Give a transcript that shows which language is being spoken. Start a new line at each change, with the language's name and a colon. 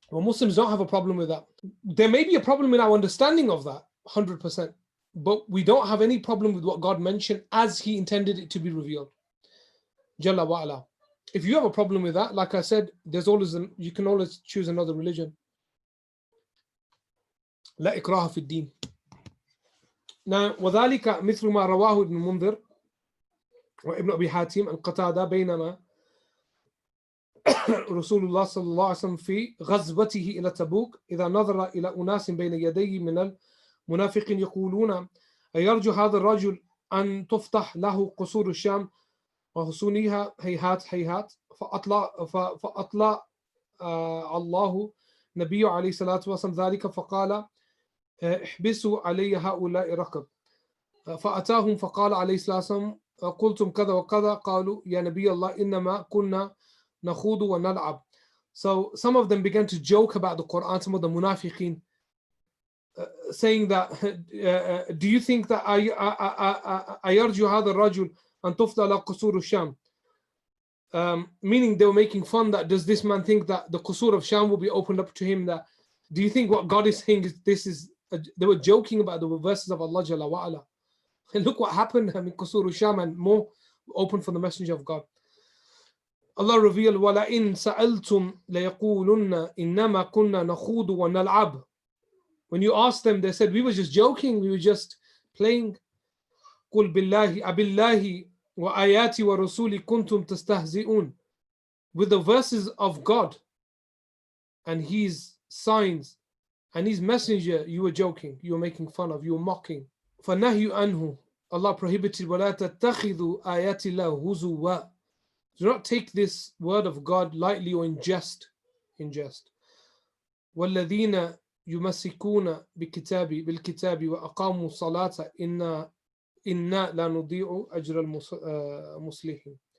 English: Well, Muslims don't have a problem with that. There may be a problem in our understanding of that, 100%. But we don't have any problem with what God mentioned as He intended it to be revealed. Jalla wa Ala. If you have a problem with that, like I said, you can always choose another religion.
Arabic: لا إكراه في الدين. Now, وذلك مثل ما رواه ابن منذر وابن أبي حاتم عن قتادة بينما رسول الله صلى الله عليه وسلم في غزوته إلى تبوك إذا نظر إلى أناس بين يديه من المنافقين يقولون أيرجو هذا الرجل أن تفتح له قصور الشام وحصونها هيهات هيهات فأطلع الله نبي عليه الصلاة والسلام ذلك فقال احبسوا علي هؤلاء ركب فأتاهم فقال عليه الصلاة والسلام قلتم كذا وكذا قالوا يا نبي الله إنما كنا نخوض ونلعب.
English: So some of them began to joke about the Quran, some of the munafiqeen, saying that do you think that
Arabic: أيرجو هذا الرجل أن تفتح له قصور الشام,
English: meaning they were making fun that does this man think that the qusur of Sham will be opened up to him, that do you think what God is saying is this is they were joking about the verses of Allah Jalla wa Ala. And look what happened. I mean, qusur Sham and more open for the Messenger of God. Allah revealed
Arabic: وَلَئِن سَأَلْتُمْ لَيَقُولُنَّ إِنَّمَا كُنَّا نَخُوضُ وَنَلْعَبُ.
English: When you asked them, they said we were just joking, we were just playing.
Arabic: قُلْ بِاللَّهِ أَبِاللَّهِ وَآيَاتِ وَرَسُولِ كُنْتُمْ تَسْتَهْزِئُونَ.
English: With the verses of God and His signs and His messenger, you were joking, you were making fun of, you were mocking.
Arabic: فَنَهْيُ أَنْهُ.
English: Allah prohibited
Arabic: وَلَا تَتَّخِذُوا آيَاتِ اللَّهِ هُزُوًا.
English: Do not take this word of God lightly or in jest.
Arabic: وَالَّذِينَ يُمَسِّكُونَ بِالْكِتَابِ وَأَقَامُوا الصَّلَاةَ إِنَّا لَا نُضِيعُ أَجْرَ الْمُصْلِحِينَ.